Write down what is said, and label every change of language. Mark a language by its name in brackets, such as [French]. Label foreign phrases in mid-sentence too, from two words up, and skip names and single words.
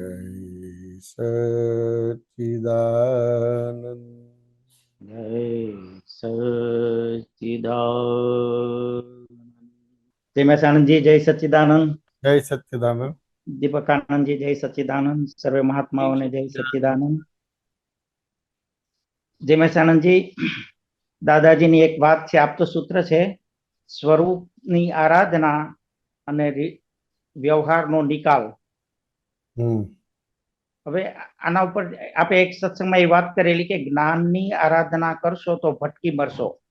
[Hindi] जय सच्चिदानंद। जय सच्चिदानंद। जय जी जय सच्चिदानंद। जय सच्चिदानंद। दीपकानंद जी जय सच्चिदानंद। सर्वे महात्माओं ने जय सच्चिदानंद। [Gujarati] जय મહેસાણંદ जी દાદાજીની એક વાત છે, આપતો સૂત્ર છે, સ્વરૂપની આરાધના અને વ્યવહારનો નિકાલ. હવે આના ઉપર આપણે એક સત્સંગમાં એ વાત કરેલી કે જ્ઞાનની આરાધના કરશો તો ભટકી મરશો.